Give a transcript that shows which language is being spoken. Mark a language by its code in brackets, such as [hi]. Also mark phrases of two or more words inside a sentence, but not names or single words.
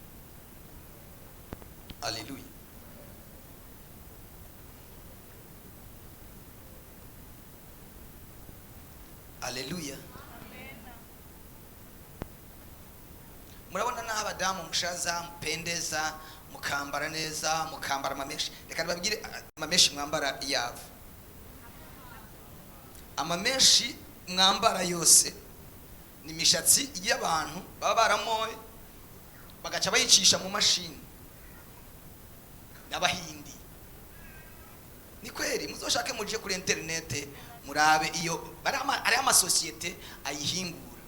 [rn] Haleluya. Haleluya. Murabona naho abadamu mushaza mupendeza, mukambara neza, mukambara amameshi. Reka babwire amameshi mwambara yavo. Amameshi mwambara yose ni mishatsi y'abantu baba baramoye bagaca bayicisha mu mashini n'abahindi. Ni kweri, muzoshake muje kuri internet murabe iyo ari amasosiyete ayihingura.